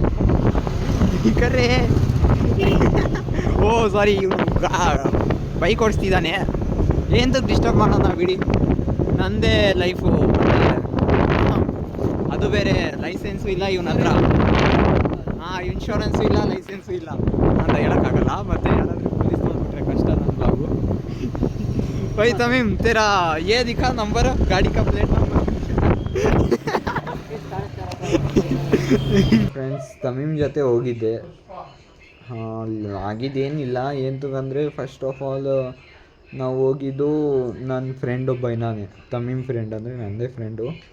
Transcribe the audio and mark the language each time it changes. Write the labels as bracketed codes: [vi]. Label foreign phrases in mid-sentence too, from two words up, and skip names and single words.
[kn] ಓ ಸಾರಿ, ಬೈಕ್ ಓಡಿಸ್ತಿದ್ದಾನೆ, ಏನಂತ ಡಿಸ್ಟರ್ಬ್ ಮಾಡೋಣ ಬಿಡಿ, ನಂದೇ ಲೈಫು. ಅದು ಬೇರೆ ಲೈಸೆನ್ಸು ಇಲ್ಲ ಇವನ ಹತ್ರ, ಇನ್ಶೂರೆನ್ಸು ಇಲ್ಲ, ಲೈಸೆನ್ಸು ಇಲ್ಲ ಅಂತ ಹೇಳೋಕ್ಕಾಗಲ್ಲ. ಮತ್ತು ಯಾರಾದರೂ ಪೊಲೀಸ್ ನೋಡ್ಬಿಟ್ರೆ ಕಷ್ಟ ನನ್ನ ಬ್ಲಾಗು. [hi] भाई तमीम तेरा ये दिखा नंबर, गाड़ी का प्लेट नंबर. [kn] ಫ್ರೆಂಡ್ಸ್, ತಮೀಮ್ ಜೊತೆ ಹೋಗಿದ್ದೆ. ಆಗಿದ್ದೇನಿಲ್ಲ ಎಂತಂದರೆ, [en] first of all [kn] ನಾವು ಹೋಗಿದ್ದು ನನ್ನ ಫ್ರೆಂಡ್ ಒಬ್ಬ ಇದ್ದಾನೆ, ತಮೀಮ್ ಫ್ರೆಂಡ್ ಅಂದರೆ ನನ್ನದೇ ಫ್ರೆಂಡು.